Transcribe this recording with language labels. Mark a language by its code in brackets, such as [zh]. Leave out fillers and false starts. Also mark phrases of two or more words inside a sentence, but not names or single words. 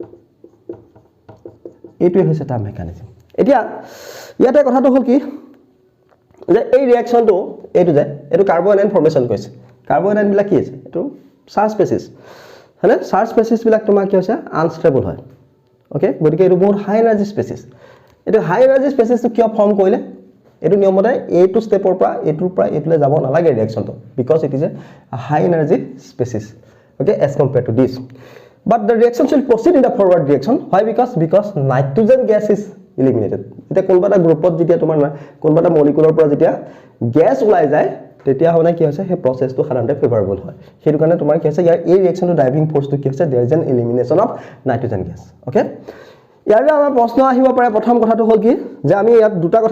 [as] এইটোই হৈছে তাৰ মেকানিজম এতিয়া ইয়াতে কথাটো হল কি যে এই ৰিঅ্যাকশনটো এইটো যে এটো [en] carbo anion formation [as] কৰিছে [en] carbo anion [as] বিলাক কি আছে এটো [en] charge species [as] হলে [en] charge species [as] বিলাক তোমাৰ কি হৈছে আনস্টেবল হয় ওকে গতিকে এটো বহুত [en] high energy species [as] এটো [en] high energy species [as] কিয় ফৰ্ম কৰিলে এটো নিয়মতে এটো স্টেপৰ পৰা এটোৰ পৰা এটোলে যাব নালাগে ৰিঅ্যাকশনটো বিকজ [en] it is a high energy species okay as compared to this but the reaction will proceed in the forward direction why because nitrogen gas is eliminated [as] এটা কোনবাটা গ্ৰুপত যেতিয়া তোমাৰ কোনবাটা মলিকুলৰ পৰা যেতিয়া গ্যাস ওলাই যায় তেতিয়া মানে কি হৈছে সেই প্ৰসেছটো সাধাৰণতে ফেভাৰেবল হয় সেইটো কাৰণে তোমাৰ কি হৈছে ইয়াৰ এই ৰিঅ্যাকচনটো [en] driving force [as] কি হৈছে [en] there is an elimination of nitrogen gas [as] ওকে ইয়াৰ আমাৰ প্ৰশ্ন আহিব পাৰে প্ৰথম কথাটো হ'ল কি যে আমি ইয়াত দুটা কথা